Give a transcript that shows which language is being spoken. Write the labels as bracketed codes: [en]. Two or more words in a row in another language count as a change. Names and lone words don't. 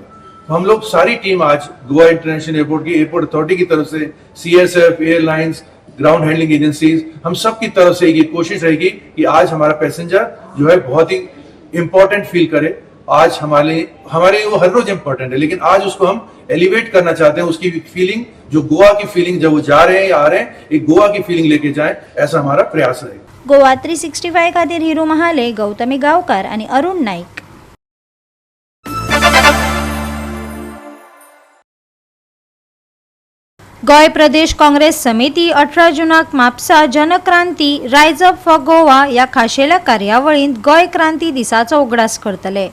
[hi] तो हम लोग सारी टीम आज गोवा इंटरनेशनल एयरपोर्ट की [en] airport authority [hi] की तरफ से, CSF, एयरलाइंस, [en] ground handling agencies, [hi] हम सब की तरफ से ये कोशिश रहेगी कि आज हमारा पैसेंजर जो है बहुत ही [en] important feel [hi] करे। आज हमारे वो हर रोज इंपॉर्टेंट है, लेकिन आज उसको हम एलिवेट करना चाहते हैं, उसकी फीलिंग जो गोवा की फीलिंग जब वो जा रहे हैं या आ रहे हैं, एक गोवा की फीलिंग लेके जाएं, ऐसा हमारा प्रयास रहेगा। [kok] गोवा 365 खातीर हिरू महाले, गौतमी गावकार आणि अरुण नाईक। गोय प्रदेश काँग्रेस समिती 18 जूनाक म्हापसा जनक्रांती रायज अप फॉर गोवा या खाशेल्या कार्यावळींत गोय क्रांती दिसाचो उगडास करतले।